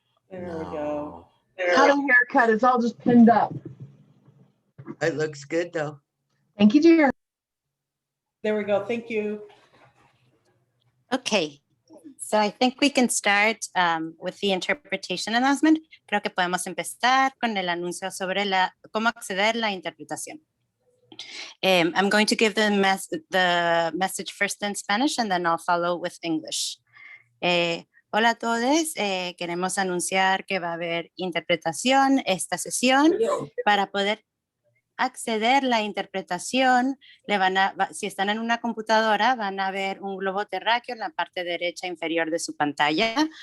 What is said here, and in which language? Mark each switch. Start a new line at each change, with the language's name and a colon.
English: There we go. Not a haircut. It's all just pinned up. It looks good though. Thank you, dear. There we go. Thank you. Okay, so I think we can start with the interpretation announcement.
Spanish: Creo que podemos empezar con el anuncio sobre cómo acceder a la interpretación.
English: I'm going to give the message first in Spanish and then I'll follow with English.
Spanish: Hola a todos, queremos anunciar que va a haber interpretación esta sesión. Para poder acceder a la interpretación, si están en una computadora, van a ver un globo terráqueo en la parte derecha inferior de su pantalla.